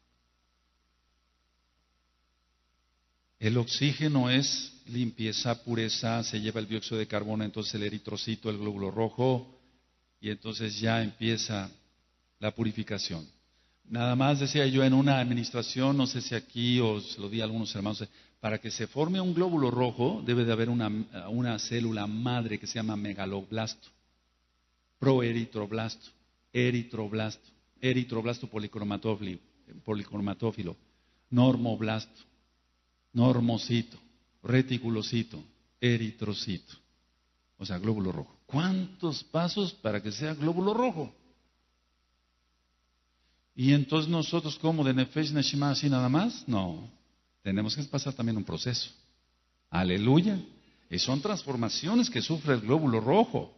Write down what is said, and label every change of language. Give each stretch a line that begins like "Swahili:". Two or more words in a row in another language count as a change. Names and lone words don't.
Spanish: El oxígeno es limpieza, pureza, se lleva el dióxido de carbono, entonces el eritrocito, el glóbulo rojo, y entonces ya empieza la purificación. Nada más decía yo en una administración, no sé si aquí os lo di a algunos hermanos, para que se forme un glóbulo rojo debe de haber una célula madre que se llama megaloblasto, proeritroblasto, eritroblasto policromatófilo, normoblasto, normocito, reticulocito, eritrocito, o sea, glóbulo rojo. ¿Cuántos pasos para que sea glóbulo rojo? Y entonces nosotros, como de
Hebrew: Nefesh Neshima
Spanish: así nada más, no, tenemos que pasar también un proceso. Aleluya. Y son transformaciones que sufre el glóbulo rojo.